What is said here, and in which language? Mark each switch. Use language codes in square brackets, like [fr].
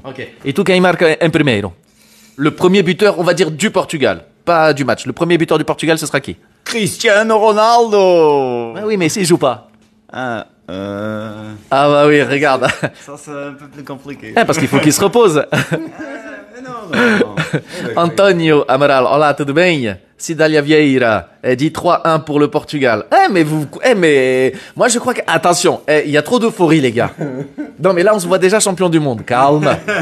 [pt] Ok. [fr] Et tu, [pt] quem marca en primeiro? [fr] Le premier buteur, on va dire, du Portugal, pas du match. Le premier buteur du Portugal, ce sera qui? Cristiano Ronaldo. Ah oui, mais s'il joue pas. Ah bah oui, regarde. ça c'est un peu plus compliqué. Parce qu'il faut qu'il se repose. Non. [pt] Antonio Amaral, olá, tudo bem? [fr] Cidália Vieira, elle dit 3-1 pour le Portugal. Mais moi je crois que... Attention, il y a trop d'euphorie les gars. Non mais là on se voit déjà champion du monde. Calme.